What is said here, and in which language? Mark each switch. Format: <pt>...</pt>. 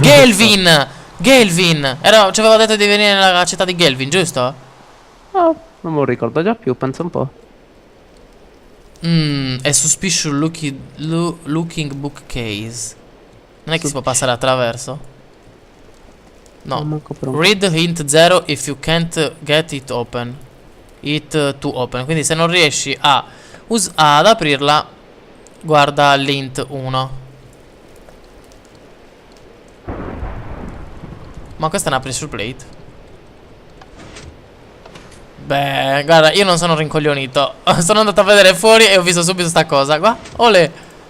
<it>Gelvin! Gelvin! Ci aveva detto di venire nella città di Gelvin, giusto? Oh, non me lo ricordo già più, pensa un po'. È</it> <en>suspicious looking bookcase.</en> <it>Non è che si può Suc- passare attraverso? Non No. manco per un</it> <en>Read hint 0 if you can't get it open. It to open.</en> <it>Quindi se non riesci ad aprirla, guarda l'int 1. Ma questa è una pressure plate. Beh, guarda, io non sono rincoglionito. Sono andato a vedere fuori e ho visto subito sta cosa. Qua, ole.</it>